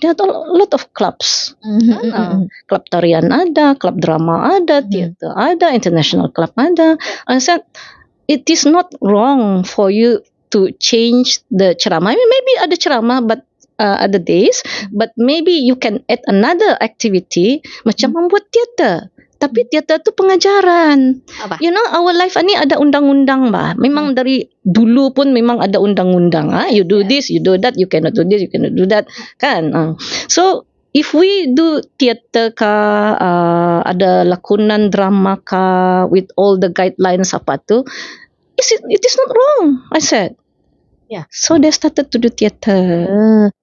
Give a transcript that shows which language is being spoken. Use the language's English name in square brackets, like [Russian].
[English] There are a lot of clubs. Club [Malay] tarian ada, [English] club [Malay] drama ada, theater ada, international club ada. [English] I said, it is not wrong for you to change the ceramah. I mean, maybe [Malay] ada ceramah, [English] but other days, but maybe you can add another activity [Malay] macam membuat teater. Tapi teater tu pengajaran. [English] You know, our life [Malay] ni ada undang-undang bah. Memang dari dulu pun memang ada undang-undang. [English] You do this, you do that, you cannot do this, you cannot do that. [Malay] Kan? [English] So if we do theater [Malay] ka, ada lakonan drama ka [English] with all the guidelines [Malay] apa tu, [English] it is not wrong, I said. Yeah. So they started to do theater.